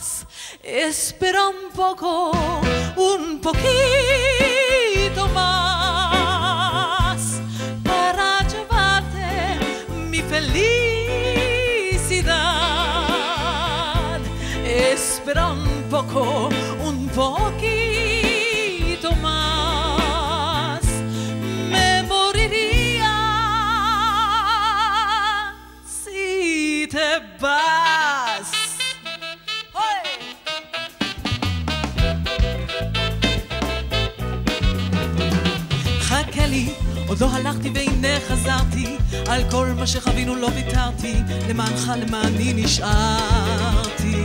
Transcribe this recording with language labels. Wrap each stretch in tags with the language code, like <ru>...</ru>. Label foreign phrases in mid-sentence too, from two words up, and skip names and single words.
<es>Espera un poco, un poquito más para llevarte mi felicidad. Espera un poco, un poquito más. Me moriría si te vas.</es> <he>חכה לי, עוד לא הלכתי והנה חזרתי, על כל מה שחווינו לא ויתרתי, למענך למעני נשארתי.</he>